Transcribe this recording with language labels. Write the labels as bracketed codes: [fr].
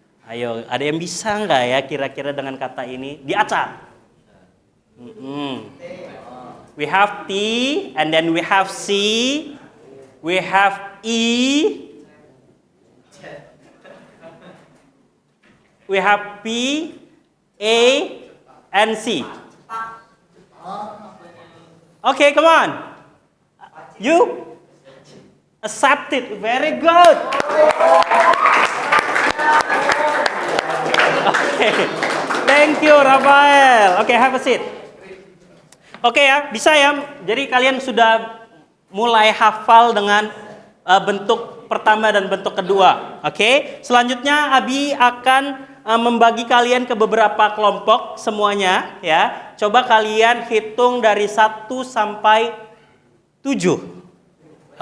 [id] Ayo, ada yang bisa nggak ya kira-kira dengan kata ini? Diacak. [en] We have T, and then we have C, we have E, we have P, A, and C. Okay, come on. You accept it. Very good. Okay. Thank you, Rafael. Okay, have a seat. [id] Oke ya, bisa ya. Jadi kalian sudah mulai hafal dengan bentuk pertama dan bentuk kedua. Oke. Selanjutnya Abi akan membagi kalian ke beberapa kelompok semuanya ya. Coba kalian hitung dari 1 sampai 7.